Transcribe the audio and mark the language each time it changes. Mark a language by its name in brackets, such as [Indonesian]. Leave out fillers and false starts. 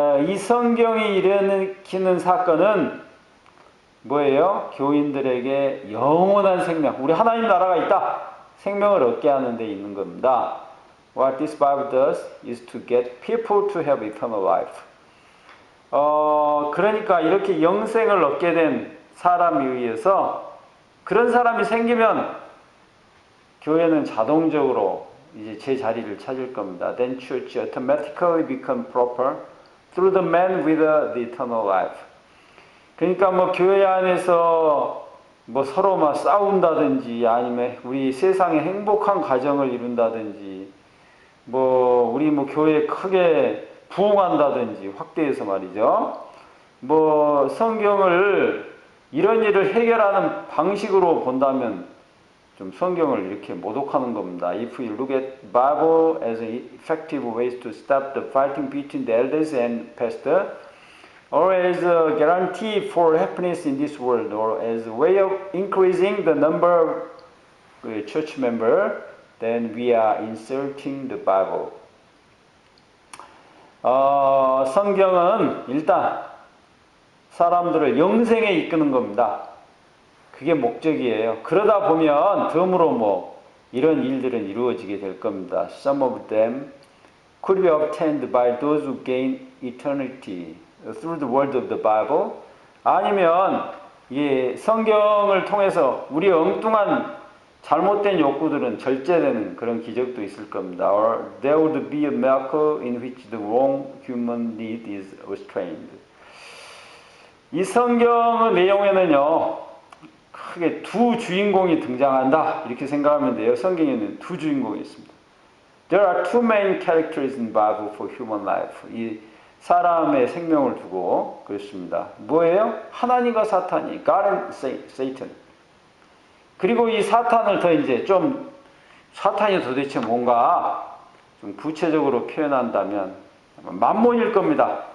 [Korean] 이 성경이 일으키는 사건은 뭐예요? 교인들에게 영원한 생명, 우리 하나님 나라가 있다. 생명을 얻게 하는 데 있는 겁니다. [English] What this Bible does is to get people to have eternal life. [Korean] 그러니까 이렇게 영생을 얻게 된 사람에 의해서 그런 사람이 생기면 교회는 자동적으로 이제 제 자리를 찾을 겁니다. [English] Then church automatically become proper through the man with the eternal life. [Korean] 그러니까 뭐 교회 안에서 뭐 서로 막 싸운다든지 아니면 우리 세상에 행복한 가정을 이룬다든지 뭐 우리 뭐 교회 크게 부흥한다든지 확대해서 말이죠. 뭐 성경을 이런 일을 해결하는 방식으로 본다면 좀 성경을 이렇게 모독하는 겁니다. [English] If we look at Bible as effective ways to stop the fighting between the elders and pastor, or as a guarantee for happiness in this world, or as a way of increasing the number of church members, then we are insulting the Bible. [Korean] 성경은 일단 사람들을 영생에 이끄는 겁니다. 그게 목적이에요. 그러다 보면 덤으로 뭐 이런 일들은 이루어지게 될 겁니다. [English] Some of them could be obtained by those who gain eternity through the word of the Bible. [Korean] 아니면 이 성경을 통해서 우리 엉뚱한 잘못된 욕구들은 절제되는 그런 기적도 있을 겁니다. [English] Or there would be a miracle in which the wrong human need is restrained. [Korean] 이 성경의 내용에는요, 크게 두 주인공이 등장한다 이렇게 생각하면 돼요. 성경에는 두 주인공이 있습니다. [English] There are two main characters in the Bible for human life. [Korean] 이 사람의 생명을 두고 그렇습니다. 뭐예요? 하나님과 사탄이, [English] God and Satan. [Korean] 그리고 이 사탄을 더 이제 좀 사탄이 도대체 뭔가 좀 구체적으로 표현한다면 만몬일 겁니다.